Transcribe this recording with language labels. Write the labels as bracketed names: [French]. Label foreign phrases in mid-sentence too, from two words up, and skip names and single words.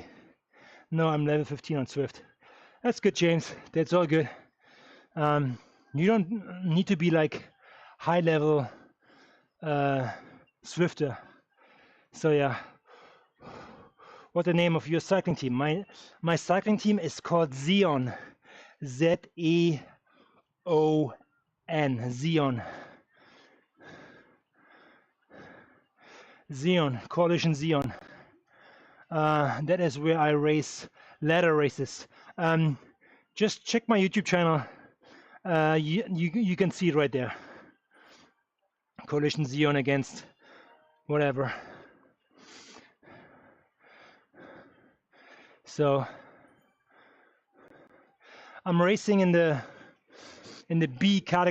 [English] No, I'm level 15 on Swift. That's good, James. That's all good. You don't need to be like high level Swifter. So yeah, what the name of your cycling team. My cycling team is called Zeon. Z-E-O-N. Zeon. Zeon. Coalition Zeon. That is where I race ladder races. Just check my YouTube channel. You can see it right there. Coalition Zeon against whatever. So I'm racing in the B category.